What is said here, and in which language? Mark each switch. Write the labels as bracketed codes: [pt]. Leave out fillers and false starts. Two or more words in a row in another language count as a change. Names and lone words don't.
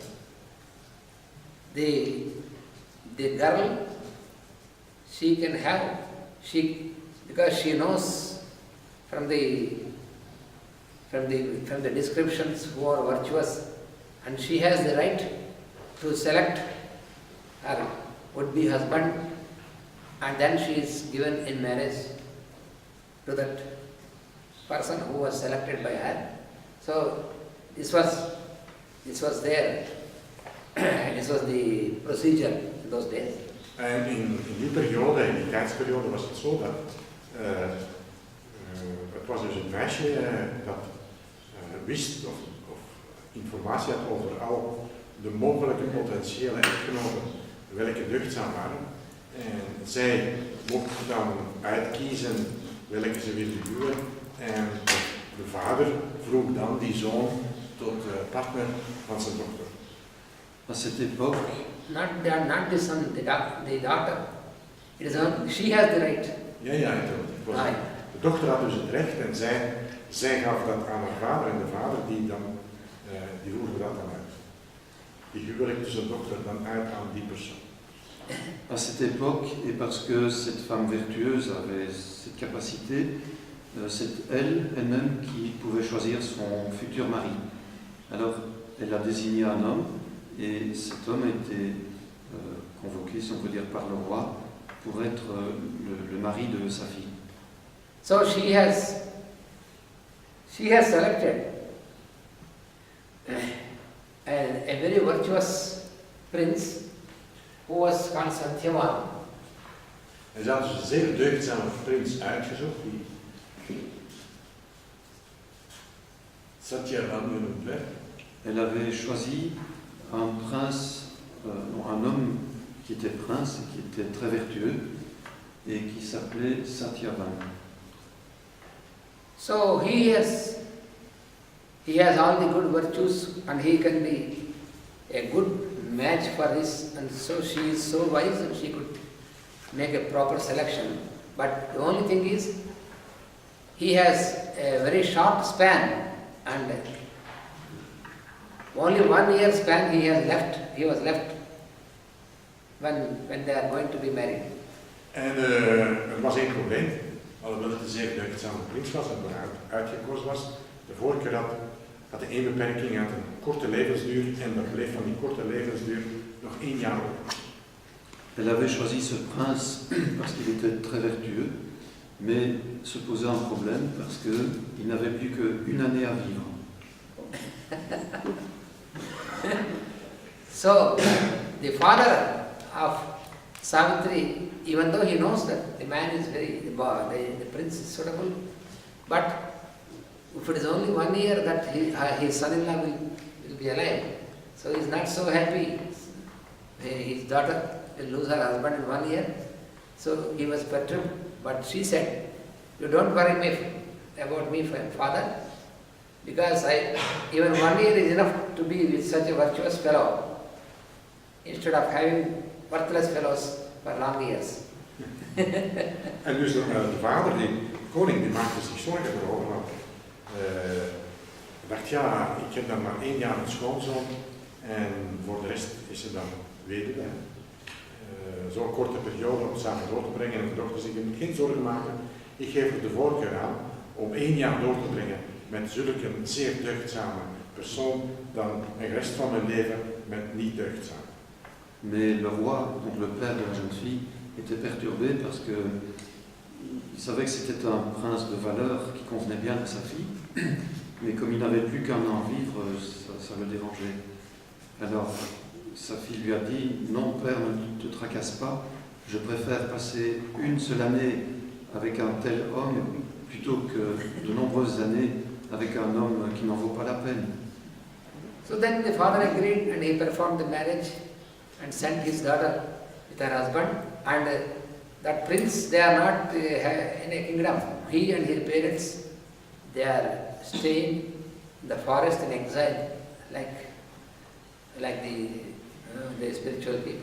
[en] the girl, she can have, because she knows from the descriptions who are virtuous, and she has the right to select her would-be husband, and then she is given in marriage to that person who was selected by her. So this was there. This was the procedure in those days. [nl] En in die periode, in die tijdsperiode, was het zo dat het was dus een meisje dat wist of informatie had over al de mogelijke potentiële echtgenoten welke deugdzaam waren. En zij mochten dan uitkiezen welke ze wilden huwen. En de vader vroeg dan die zoon tot partner van zijn dochter. [fr] À cette époque, [en] Not the son, the daughter. It is only, she has the right. [nl] Ja, het was, [en] Right. [nl] de dochter had dus het recht en zij gaf dat aan haar vader en de vader die voerde dat dan uit. Die huwelijk tussen de dochter dan uit aan die persoon. [fr] À cette époque, et parce que cette femme vertueuse avait cette capacité, c'est elle-même qui pouvait choisir son futur mari. Alors, elle a désigné un homme, et cet homme a été convoqué, si on peut dire, par le roi, pour être le mari de sa fille. [en] So she has selected a very virtuous prince who was called Satyavan. [nl] En ze had dus een zeer deugdzame prins uitgezocht, die Satyavan genoemd werd. [fr] Elle avait choisi un prince, un homme qui était prince et qui était très vertueux et qui s'appelait Satyavan. [en] So he has all the good virtues and he can be a good match for this, and so she is so wise and she could make a proper selection. But the only thing is he has a very short span and only 1 year span he was left when they are going to be married. [nl] En er was één probleem, alhoewel het een zeer deugdzame prins was en maar uitgekozen was. De voorkeur had de één beperking, had een korte levensduur en dat bleef van die korte levensduur nog 1 jaar op. [fr] Elle avait choisi ce prince parce qu'il était très vertueux, mais se posait un problème parce qu'il n'avait plus qu'une année à vivre. [en] So the father of Savitri, even though he knows that the man is the prince is suitable, but if it is only 1 year that his son-in-law will be alive, so he is not so happy. His daughter will lose her husband in 1 year, so he was perturbed. But she said, "You don't worry about me, father, because even 1 year is enough to be with such a virtuous fellow, instead of having worthless fellows for long years." [nl] En dus de vader, de koning, die maakte zich zorgen erover. Dacht, ja, ik heb dan maar 1 jaar een schoonzoon en voor de rest is ze dan weduwe. Zo'n korte periode om samen door te brengen en de dochter zegt, je moet geen zorgen maken, ik geef er de voorkeur aan om 1 jaar door te brengen met zulke een zeer deugdzame persoon dan de rest van mijn leven met niet deugdzaam. [fr] Mais le roi, donc le père de la jeune fille, était perturbé parce que il savait que c'était un prince de valeur qui convenait bien à sa fille, mais comme il n'avait plus qu'un an à vivre, ça le dérangeait. Alors sa fille lui a dit, non père, ne te tracasse pas, je préfère passer 1 seule année avec un tel homme plutôt que de nombreuses années avec un homme qui n'en vaut pas la peine. [en] So then the father agreed and he performed the marriage and sent his daughter with her husband, and that prince, they are not in a kingdom. He and his parents, they are staying in the forest in exile, like the spiritual people.